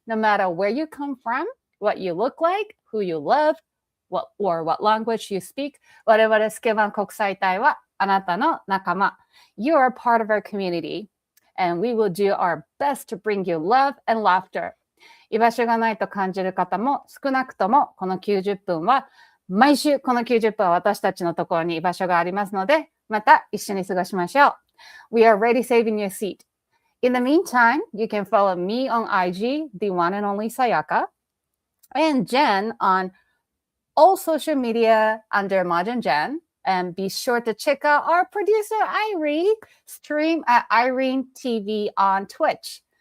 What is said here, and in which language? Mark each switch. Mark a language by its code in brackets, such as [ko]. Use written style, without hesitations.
[en] No matter where you come from, what you look like, who you love, what language you speak, [ja] 我々スケバン国際隊はあなたの仲間。 [en] You are part of our community, and we will do our best to bring you love and laughter. [ja] 居場所がないと感じる方も少なくともこの90分は毎週この90分は私たちのところに居場所がありますので、また一緒に過ごしましょう。 [en] We are ready saving your seat. In the meantime, you can follow me on IG, the one and only Sayaka, and Jen on all social media under Majin Jen. And be sure to check out our producer, Airi, stream at Irene TV on Twitch.